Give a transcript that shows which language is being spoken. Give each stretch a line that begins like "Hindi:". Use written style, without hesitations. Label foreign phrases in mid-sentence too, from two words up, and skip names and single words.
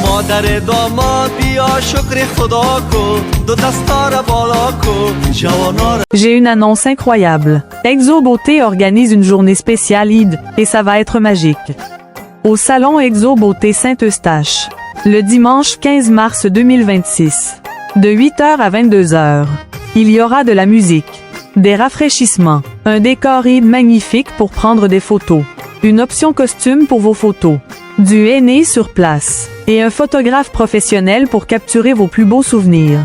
Persian: مادر داماد بیا شکر خدا کن دو دستا را بالا کن جوانا را
French: J'ai une annonce incroyable. Exo Beauté organise une journée spéciale Eid et ça va être magique. Au salon Exo Beauté Saint-Eustache, le dimanche 15 mars 2026, de 8h à 22h, il y aura de la musique, des rafraîchissements, un décor Eid magnifique pour prendre des photos, une option costume pour vos photos, du henné sur place, et un photographe professionnel pour capturer vos plus beaux souvenirs.